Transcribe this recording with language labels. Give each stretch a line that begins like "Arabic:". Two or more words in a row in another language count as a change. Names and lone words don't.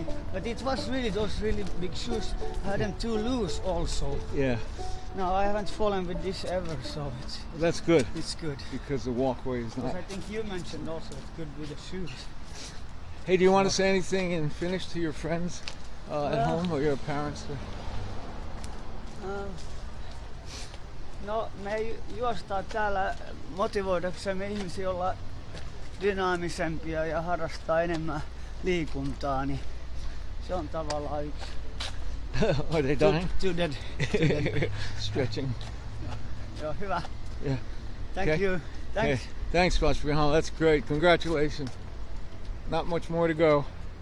English: But it was really those really big shoes. I had them too loose also. Yeah. No, I haven't fallen with this ever, so that's good. It's good. Because the walkway is not. I think you mentioned also it's good with the shoes. Hey, do you want to say anything and finish to your friends at home or your parents?
Finnish: No, me juostaan täällä motivoidaksemme ihmisiä olla dynaamisempia ja harrastaa enemmän liikuntaa, niin se on tavallaan yksi.
English: Are they dying? To that. Stretching.
Finnish: Joo, hyvä.
English: Yeah. Thank you. Thanks. Okay. Thanks, Ashprihanalam. That's great. Congratulations. Not much more to go.